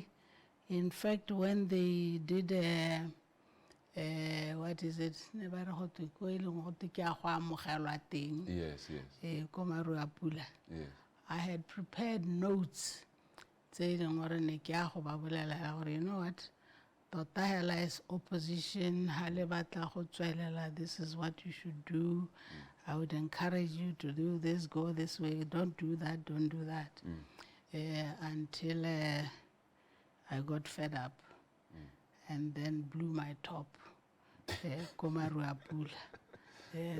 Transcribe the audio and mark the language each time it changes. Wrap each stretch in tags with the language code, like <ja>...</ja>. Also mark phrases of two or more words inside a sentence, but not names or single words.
<en>In fact, when they did what is it? Yes. I had prepared notes saying, you know what,</en> <tn>tota hela</tn> <en>as opposition</en> <tn>ha le batla go tswelela,</tn> <en>this is what you should do. I would encourage you to do this, go this way, don't do that, don't do that. Until I got fed up and then blew my top. Komaru Apula.</en>